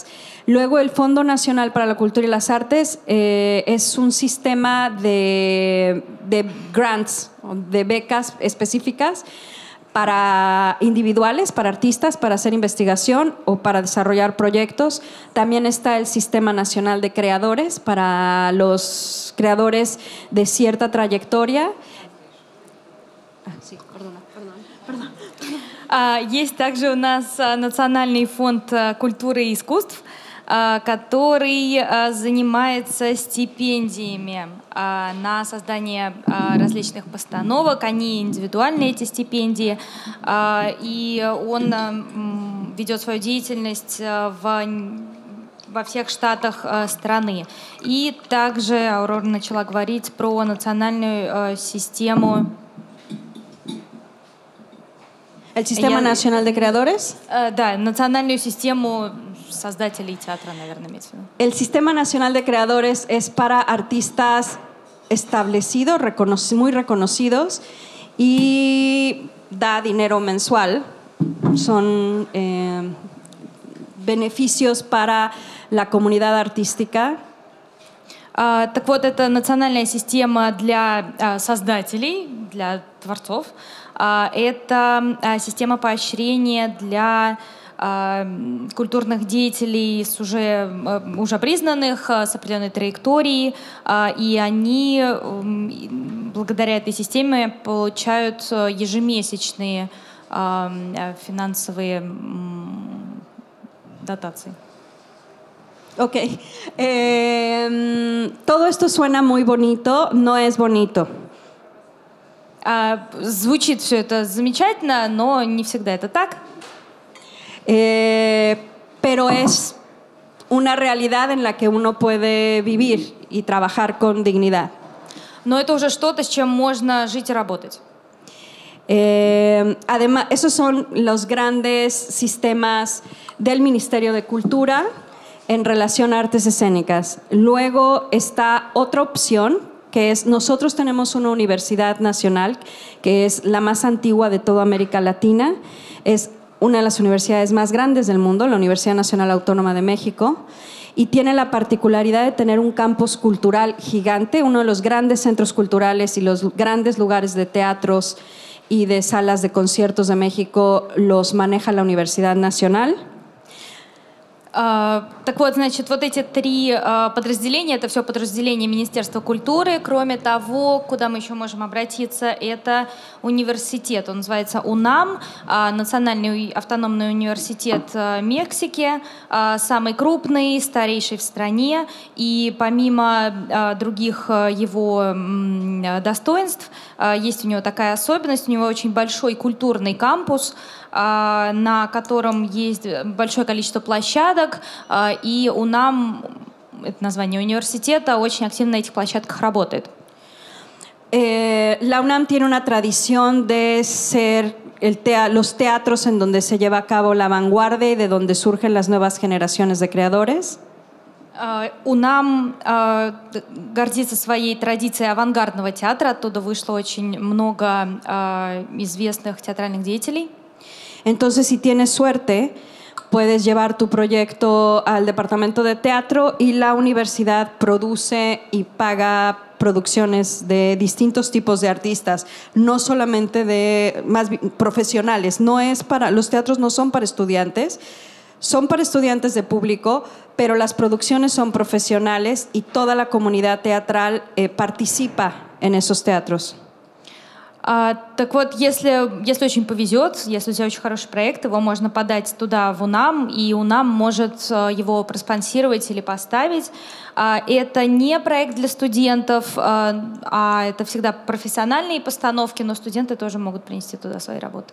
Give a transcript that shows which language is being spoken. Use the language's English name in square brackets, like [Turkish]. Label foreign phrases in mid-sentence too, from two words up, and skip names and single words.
[Spanish] Luego, el Fondo Nacional para la Cultura y las Artes es un sistema de grants, de becas específicas para individuales, para artistas, para hacer investigación o para desarrollar proyectos. También está el Sistema Nacional de Creadores para los creadores de cierta trayectoria. [Russian] Есть также у нас Национальный фонд культуры и искусств, который занимается стипендиями на создание различных постановок. Они индивидуальные, эти стипендии, и он ведет свою деятельность во всех штатах страны. И также Аурора начала говорить про национальную систему. [Spanish] El Sistema Nacional de Creadores. [Russian] Да, национальную систему создателей театра, наверное, имеется в виду. [Spanish] El Sistema Nacional de Creadores es para artistas establecidos, muy reconocidos, y da dinero mensual. Son beneficios para la comunidad artística. [Russian] Так вот, это национальная система для создателей, для творцов. Это система поощрения для культурных деятелей уже признанных, с определенной траекторией, и они благодаря этой системе получают ежемесячные финансовые дотации. Ok. [Spanish] Todo esto suena muy bonito, no es bonito. [Russian] Звучит все это замечательно, но не всегда это так. [Spanish] Pero es una realidad en la que uno puede vivir y trabajar con dignidad. [Russian] Но это уже что-то, с чем можно жить и работать. [Spanish] Además, esos son los grandes sistemas del Ministerio de Cultura en relación a artes escénicas. Luego está otra opción, que es, nosotros tenemos una universidad nacional, que es la más antigua de toda América Latina. Es una de las universidades más grandes del mundo, la Universidad Nacional Autónoma de México, y tiene la particularidad de tener un campus cultural gigante, uno de los grandes centros culturales y los grandes lugares de teatros y de salas de conciertos de México los maneja la Universidad Nacional. [Russian] Так вот, значит, вот эти три подразделения, это все подразделения Министерства культуры. Кроме того, куда мы еще можем обратиться, это университет. Он называется УНАМ, Национальный автономный университет Мексики, самый крупный, старейший в стране. И помимо других его достоинств, есть у него такая особенность, у него очень большой культурный кампус, на котором есть большое количество площадок, и УНАМ, это название университета, очень активно на этих площадках работает. [Spanish] La UNAM tiene una tradición de ser los teatros en donde se lleva a cabo la vanguardia y de donde surgen las nuevas generaciones de creadores. [Russian] УНАМ гордится своей традицией авангардного театра, оттуда вышло очень много известных театральных деятелей. [Spanish] Entonces, si tienes suerte, puedes llevar tu proyecto al departamento de teatro y la universidad produce y paga producciones de distintos tipos de artistas, no solamente de más profesionales. Los teatros no son para estudiantes, son para estudiantes de público, pero las producciones son profesionales y toda la comunidad teatral participa en esos teatros. [Russian] Так вот, если очень повезет, если у тебя очень хороший проект, его можно подать туда, в УНАМ, и УНАМ может его проспонсировать или поставить. Это не проект для студентов, а это всегда профессиональные постановки, но студенты тоже могут принести туда свои работы.